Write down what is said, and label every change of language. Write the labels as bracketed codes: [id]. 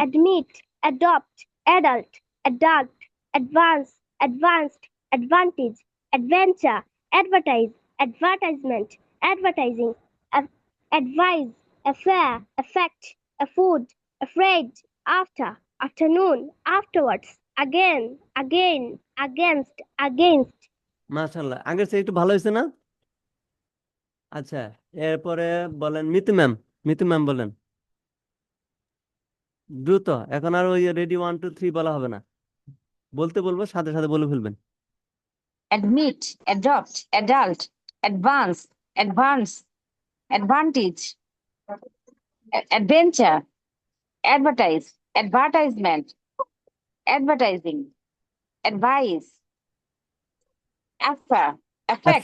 [en] admit, adopt, adult, adult, advance, advanced, advantage, adventure, advertise, advertisement, advertising, advise, affair, affect, afford, afraid, after, afternoon, afterwards, again, again, against, against. [bn] মাশাআল্লাহ, আগের চেয়ে একটু ভালো হয়েছে না? আচ্ছা, এরপরে বলেন মিতু ম্যাম, মিতু ম্যাম বলেন দ্রুত, এখন আর ওই রেডি 1 2 3 বলা হবে না, বলতে বলবো সাথে সাথে বলে ফেলবেন। [en] admit, adopt, adult, advance, advance, advantage, adventure, advertise, advertisement, advertising, advice, affair, affect,